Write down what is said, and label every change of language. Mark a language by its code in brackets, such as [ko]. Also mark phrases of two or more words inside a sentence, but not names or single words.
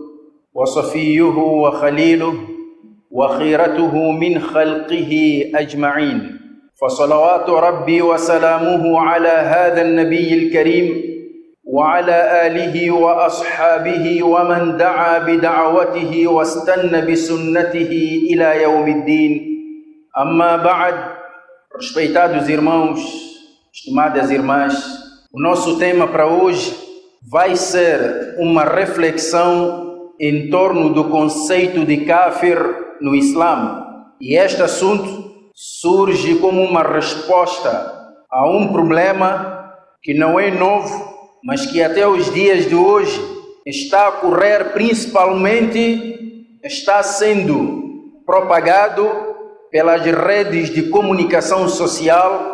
[ar] وصفيه وخليله وخيرته من خلقه أجمعين، فصلوات ربي وسلامه على هذا النبي الكريم وعلى آله وأصحابه ومن دعا بدعوته واستنى بسنته إلى يوم الدين. أما بعد, [pt] respeitados irmãos, estimadas irmãs, o nosso tema para hoje vai ser uma reflexão em torno do conceito de kafir no Islã. E este assunto surge como uma resposta a um problema que não é novo, mas que até os dias de hoje está a ocorrer, principalmente está sendo propagado pelas redes de comunicação social.